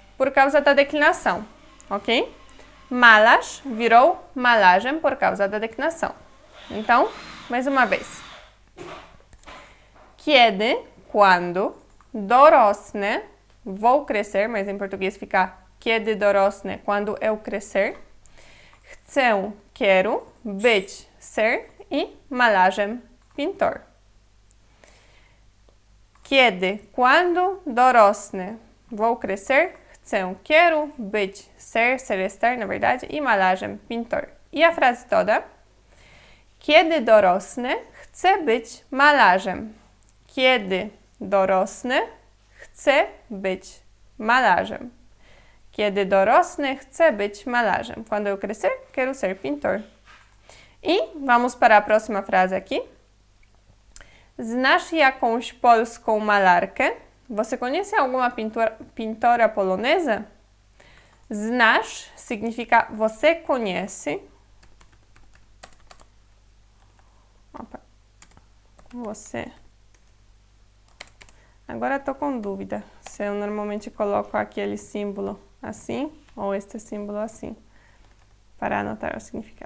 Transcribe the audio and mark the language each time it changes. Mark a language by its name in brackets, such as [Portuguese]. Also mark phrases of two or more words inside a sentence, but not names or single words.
[Portuguese] Por causa da declinação, ok? Malarz virou malarzem por causa da declinação. Então, mais uma vez. Kiedy, quando, dorosnę, vou crescer, mas em português fica [Polish] kiedy dorosnę, [Portuguese] quando eu crescer. Chcę, quero, być, ser e malarzem, pintor. Kiedy, quando, dorosnę, vou crescer, chcę, quero, być, ser, estar, na verdade, e malarzem, pintor. E a frase toda? [Polish] Kiedy dorosnę, chcę być malarzem. Kiedy dorosnę, chcę być malarzem. Kiedy dorosnę, chcę być malarzem. [Portuguese] Quando eu crescer, quero ser pintor. E vamos para a próxima frase aqui. [Polish] Znasz jakąś polską malarkę? [Portuguese] Você conhece alguma pintora polonesa? Znasz significa você conhece. Opa. Você. Agora estou com dúvida se eu normalmente coloco aquele símbolo assim ou este símbolo assim para anotar o significado.